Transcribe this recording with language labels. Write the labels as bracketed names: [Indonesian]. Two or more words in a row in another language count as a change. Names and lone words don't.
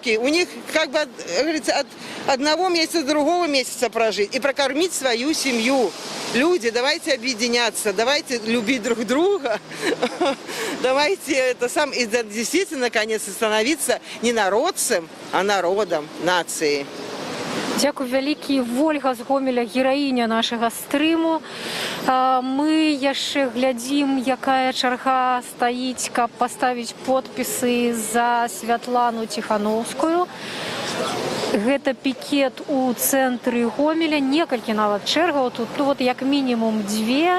[Russian] У них, как бы, говорится, от одного месяца до другого месяца прожить. выжить и прокормить свою семью. Люди, давайте объединяться, давайте любить друг друга, давайте и действительно, наконец, становиться не народцем, а народом, нацией. [Belarusian] Дякую вялікі. Вольга з Гомеля, гераіня нашага стрыму. Мы яшчэ глядзім, якая чарга стаіць, каб паставіць подпісы за Святлану Тихановскую. Гэта пікет у цэнтры Гомеля, некалькі нават чэргаў тут, як мінімум 2.